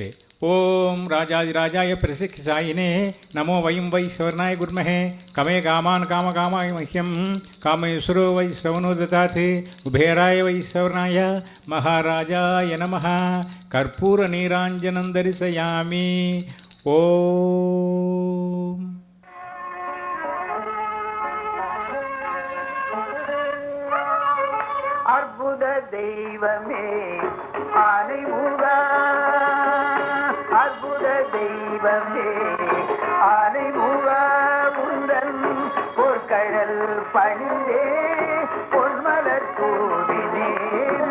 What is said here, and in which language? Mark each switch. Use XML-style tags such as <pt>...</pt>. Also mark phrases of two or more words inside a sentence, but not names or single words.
<sa>ಓಂ ರಾಜಾದಿರಾಜಾಯ ಪ್ರಸಿದ್ಧಿಸಾಯಿನೇ ನಮೋ ವಯಂ ವೈ ಶ್ರವಣಾಯ ಗುರ್ಮಹೇ ಕಮೇ ಕಾಮಾನ್ ಕಾಮಕಾಮಾಯ ಮಹ್ಯಂ ಕಾಮೇಶ್ವರೋ ವೈ ಶ್ರವಣೋ ದದಾತಿ ಕುಬೇರಾಯ ವೈ ಶ್ರವಣಾಯ ಮಹಾರಾಜಾಯ ನಮಃ. ಕರ್ಪೂರ ನೀರಾಂಜನಂ ಧರಿಸಯಾಮಿ.</sa> <ta>ஓம். அற்புத தெய்வமே ஆனைமுகா, அற்புத தெய்வமே ஆனைமுகா, உந்தன் பொற்கழல் பணிந்தே பொன்மலர் தூவினேன்.</ta>